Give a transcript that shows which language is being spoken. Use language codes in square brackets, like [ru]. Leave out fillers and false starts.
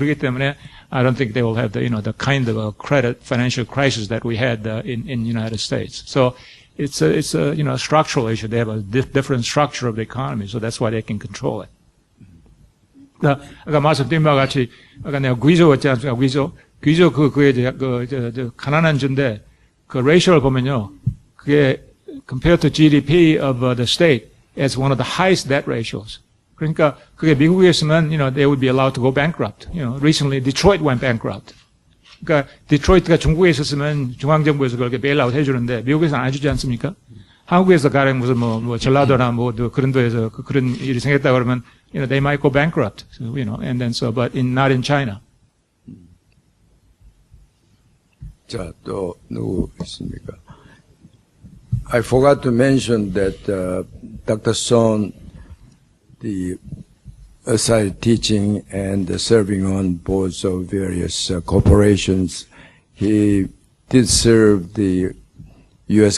[ko] 그렇기 때문에, [en] I don't think they will have the kind of financial crisis that we had, in United States. So, it's a structural issue. They have a different structure of the economy. So that's why they can control it. [ko] 아까 말씀드린 바와 같이, 아까 내가 귀족였지 않습니까? 귀족 가난한 주인데, 그 레이셔를 보면요. 그게, [en] compared to GDP of the state, as one of the highest debt ratios. [ko] 그러니까 그게 미국에 있으면, [en] they would be allowed to go bankrupt. Recently Detroit went bankrupt. [ko] 그러니까 디트로이트가 중국에 있었으면 중앙정부에서 그렇게 베일아웃 해주는데 미국에서는 안 해주지 않습니까? 한국에서 가령 무슨 전라도나 그런 데에서 그런 일이 생겼다 그러면, [en] they might go bankrupt. So, and then but not in China. [ko] 자, 또 누구 있습니까? [en] I forgot to mention that Dr. Son, aside teaching and serving on boards of various corporations, he did serve the U.S.